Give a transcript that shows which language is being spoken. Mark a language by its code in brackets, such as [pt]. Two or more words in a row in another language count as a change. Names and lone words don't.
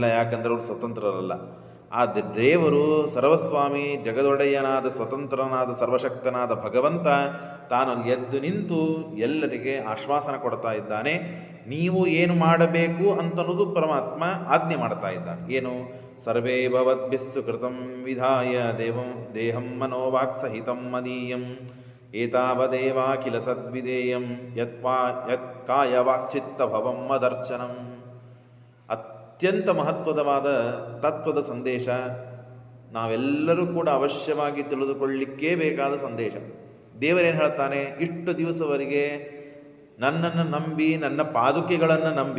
[kn] ಯಾಕಂದ್ರೆ ಅವರು ಸ್ವತಂತ್ರರಲ್ಲ. ಆ ದೇವರು ಸರ್ವಸ್ವಾಮಿ, ಜಗದೊಡೆಯನಾದ, ಸ್ವತಂತ್ರನಾದ, ಸರ್ವಶಕ್ತನಾದ ಭಗವಂತ ತಾನು ಎದ್ದು ನಿಂತು ಎಲ್ಲರಿಗೆ ಆಶ್ವಾಸನ ಕೊಡ್ತಾ ಇದ್ದಾನೆ. ನೀವು ಏನು ಮಾಡಬೇಕು ಅಂತನ್ನೋದು ಪರಮಾತ್ಮ ಆಜ್ಞೆ ಮಾಡ್ತಾ ಇದ್ದಾನೆ. ಏನು? [sa] ಸರ್ವೇ ಭವದ್ಭಿಸ್ಸು ಕೃತಂ ವಿಧಾಯ ದೇಹಂ ಮನೋವಾಕ್ ಸಹಿತಂ ಮದೀಯಂ ಏತಾವದೇವಾಖಿಲ ಸದ್ವಿಧೇಯಂ ಯತ್ ಕಾಯವಾಕ್ಚಿತ್ತ ಭವಂ ಮದರ್ಚನಂ. [kn] ಅತ್ಯಂತ ಮಹತ್ವದವಾದ ತತ್ವದ ಸಂದೇಶ. ನಾವೆಲ್ಲರೂ ಕೂಡ ಅವಶ್ಯವಾಗಿ ತಿಳಿದುಕೊಳ್ಳಲಿಕ್ಕೇ ಬೇಕಾದ ಸಂದೇಶ. ದೇವರೇನು ಹೇಳ್ತಾನೆ? ಇಷ್ಟು ದಿವಸವರೆಗೆ ನನ್ನನ್ನು ನಂಬಿ, ನನ್ನ ಪಾದುಕೆಗಳನ್ನು ನಂಬಿ.